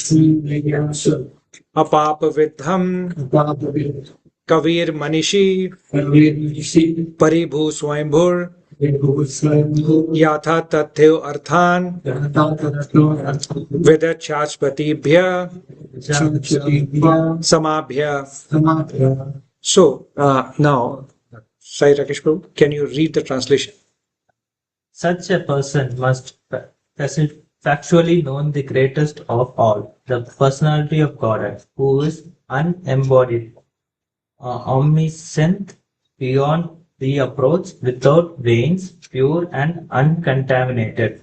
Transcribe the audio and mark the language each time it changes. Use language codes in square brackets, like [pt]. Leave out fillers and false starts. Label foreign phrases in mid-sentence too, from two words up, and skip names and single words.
[sa] अपापविद्धम्। कविर्मनीषी. परिभू स्वयम्भूः। यथा तथ्यो अर्थान्. विदत् शाश्वतीभ्यः। समाभ्यः. [en] So, now, Sai Rakesh Prabhu, can you read the translation? Such a person must factually know the greatest of all, the personality of God, who is unembodied, omniscient, beyond the approach, without veins, pure and uncontaminated.